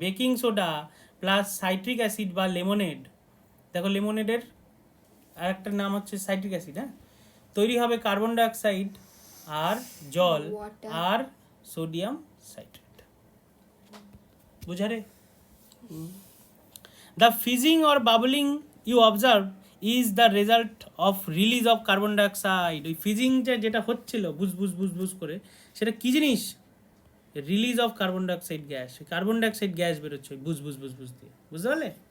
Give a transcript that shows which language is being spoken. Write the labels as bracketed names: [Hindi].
[Bangla] Baking soda plus citric acid বা lemonade, দেখো লেমনেডের আর একটা নাম হচ্ছে সাইট্রিক অ্যাসিড, হ্যাঁ, তৈরি হবে কার্বন ডাইঅক্সাইড আর জল আর sodium citrate, বুঝারে? [English] The fizzing or bubbling you observe is the result of release of carbon dioxide. [Bangla] ওই ফিজিংটা যেটা হচ্ছিল বুজ করে, সেটা কি জিনিস? Release of carbon dioxide gas. Carbon dioxide gas বেরোচ্ছে বুজ দিয়ে, বুঝতে পারলে?